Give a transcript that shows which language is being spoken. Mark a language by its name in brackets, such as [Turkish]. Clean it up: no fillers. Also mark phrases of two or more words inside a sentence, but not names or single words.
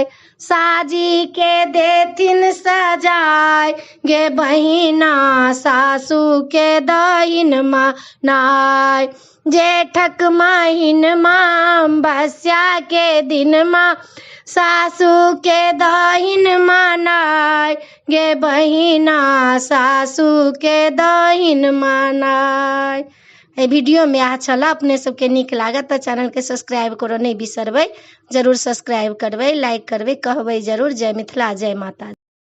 [Maithili] साजी के देथिन सजाय गे बहिना, सासु के दही मनाय। जेठक महीनमा अमावस्या के दिनमा सासु के दही मनाय गे बहिना, सासु के दही मनाय। वीडियो में अच्छा छला, अपने सबके नीक लागत तो चैनल के सब्सक्राइब करो नहीं बिसरबै, जरूर सब्सक्राइब करबै, लाइक करबै, कहबै जरूर। जय मिथिला, जय माता।